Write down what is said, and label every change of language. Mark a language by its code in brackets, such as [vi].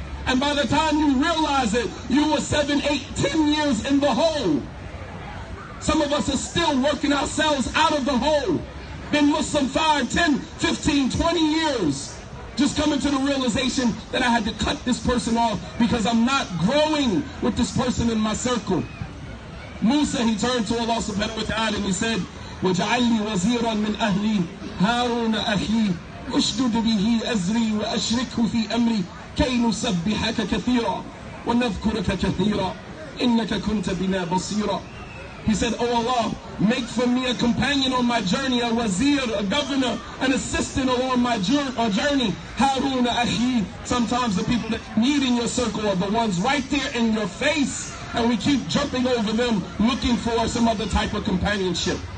[en] And by the time you realize it, you were 7, 8, 10 years in the hole. Some of us are still working ourselves out of the hole. Been Muslim 5, 10, 15, 20 years. Just coming to the realization that I had to cut this person off because I'm not growing with this person in my circle. Musa, he turned to Allah subhanahu wa ta'ala and he said, [ar] وَجَعَلْ لِي وَزِيرًا مِنْ أَهْلِي هَارُونَ أَخِي أُشْدُدْ بِهِ أَزْرِي وَأَشْرِكْهُ فِي أَمْرِي كَيْ نُسَبِّحَكَ كَثِيرًا وَنَذْكُرَكَ كَثِيرًا إِنَّكَ كُنْتَ بِنَا بَصِيرًا. [en] He said, oh Allah, make for me a companion on my journey, a wazir, a governor, an assistant along my journey. [ar] Harun Akhi. [en] Sometimes the people that you need in your circle are the ones right there in your face, and we keep jumping over them looking for some other type of companionship.